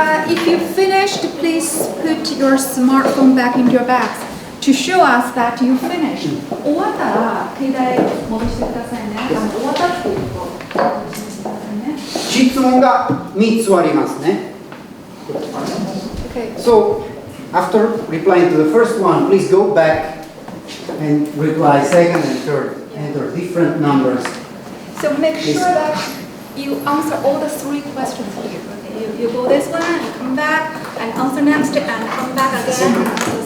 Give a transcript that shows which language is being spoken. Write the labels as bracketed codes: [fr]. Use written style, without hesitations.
[en] If you finished, please put your smartphone back into your bags to show us that you finished. [ja] 終わったら携帯戻してくださいね。終わったっていうことを戻してくださいね。質問が3つありますね。 [en] Okay. So, after replying to the first one, please go back and reply second and third. Enter different numbers. So make sure that you answer all the 3 questions here. Okay? You go this one, you come back, and answer next, and come back again.